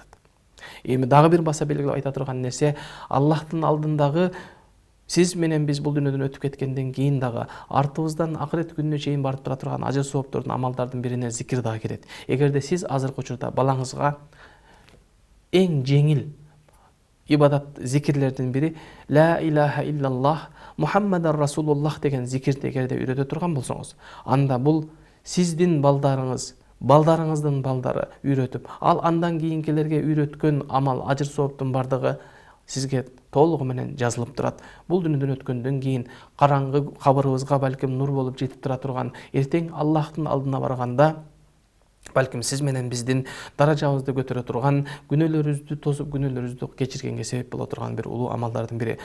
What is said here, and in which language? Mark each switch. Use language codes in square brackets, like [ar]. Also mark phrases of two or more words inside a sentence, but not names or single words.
[ky] Эми дагы бир баса белгилеп айта турган нерсе, Аллахтын алдындагы сиз менен биз бул дүйнөдөн өтүп кеткенден кийин дагы артыбыздан акырет күнүнө чейин барып тура турган ажыр сооптордун амалдардын бирине зикир дагы кирет. Эгерде сиз азыркы учурда балаңызга эң жеңил ибадат зикирлердин бири [ar] لا إله إلا الله محمد رسول الله [ky] деген зикирди эгерде үйрөтө турган болсоңуз, анда бул сиздин балдарыңыз, балдарыңыздын балдары үйрөтүп, ал андан кийинкилерге үйрөткөн амал, ажыр сооптун бардыгы сизге толугу менен жазылып турат. Бул дүйнөдөн өткөндөн кийин караңгы кабырыбызга балким нур болуп жетип тура турган эртең Аллахтын алдына барганда балким сиз менен биздин даражабызды көтөрө турган, күнөөлөрүбүздү тосуп, күнөөлөрүбүздү кечиргенге себеп боло турган бир улуу амалдардын бири.